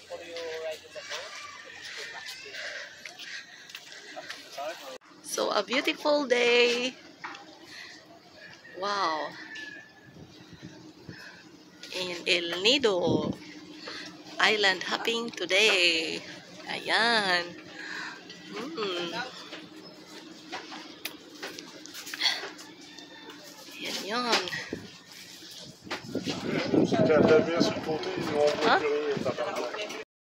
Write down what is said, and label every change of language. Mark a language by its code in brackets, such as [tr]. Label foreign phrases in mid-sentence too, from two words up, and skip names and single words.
[en] So a beautiful day. Wow. In El Nido. Island hopping today. [tl] Ayan. Yan. [fr] T'as bien sur le côté, ils vont envoyer plus rien, t'as pas